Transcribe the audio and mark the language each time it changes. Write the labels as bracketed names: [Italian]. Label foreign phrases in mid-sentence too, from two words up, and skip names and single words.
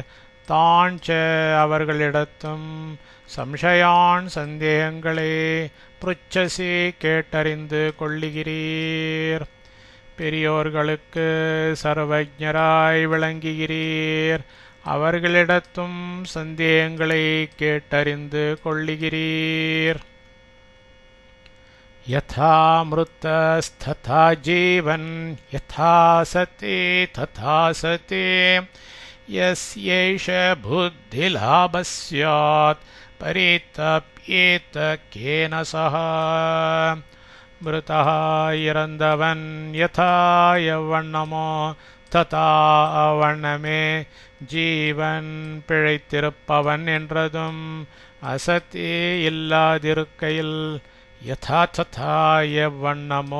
[Tamil] தான்ச அவர்களிடத்தும் சம்சயான் சந்தேகங்களே ப்ருச்சசி கேட்டறிந்து கொள்ளுகிறீர். பெரியோர்களுக்கு சர்வஜராய் விளங்குகிறீர், அவர்களிடத்தும் சந்தேகங்களை கேட்டறிந்து கொள்ளுகிறீர். [Sanskrit] यथा मृतस्तथा जीवन् यथा सति तथा सति यस्यैष बुद्धिलाभः स्यात् परितप्येत केन सह. [Tamil] மிருதா இறந்தவன் யதா எவ்வண்ணமோ ததா அவ்வண்ணமே ஜீவன் பிழைத்திருப்பவன் என்றதும் அசத்தி இல்லாதிருக்கையில் [Sanskrit] यथा तथा [Tamil] எவ்வண்ணமோ